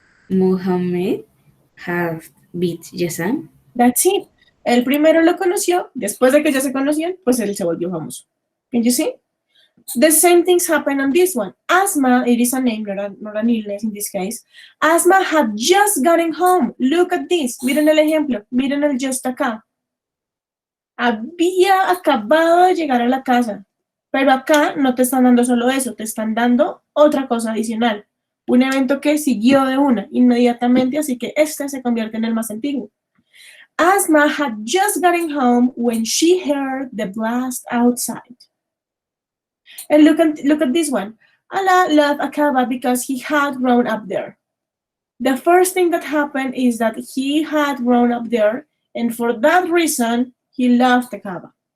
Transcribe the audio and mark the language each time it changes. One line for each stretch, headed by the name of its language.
English: Muhammad had beat Yassan. That's it.
Spanish: Él primero lo conoció, después de que ya se conocían, pues él se volvió famoso.
English: Can you see? The same things happen on this one. Asma, it is a name, not an illness in this case. Asma had just gotten home. Look at this.
Spanish: Miren el ejemplo. Miren el just acá. Había acabado de llegar a la casa. Pero acá no te están dando solo eso, te están dando otra cosa adicional. Un evento que siguió de una inmediatamente, así que este se convierte en el más antiguo.
English: Asma had just gotten home when she heard the blast outside. And look at this one. Allah loved Akaba because he had grown up there. The first thing that happened is that he had grown up there, and for that reason, he loved Akaba.